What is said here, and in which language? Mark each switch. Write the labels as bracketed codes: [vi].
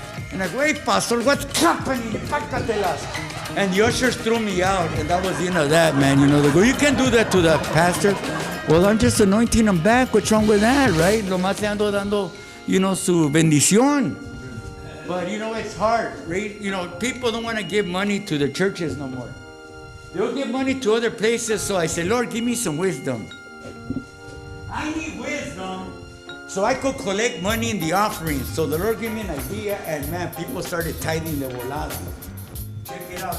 [en] And I go, hey, pastor, what's happening? And the ushers threw me out, and that was the end of that, man. They go, you can't do that to the pastor. Well, I'm just anointing him back. What's wrong with that, right? [es] Lo más le ando dando, su bendición. [en] But, it's hard, right? People don't want to give money to the churches no more. They'll give money to other places, so I said, Lord, give me some wisdom. I need wisdom so I could collect money in the offerings. So the Lord gave me an idea, and man, people started tithing the volada. Check it out.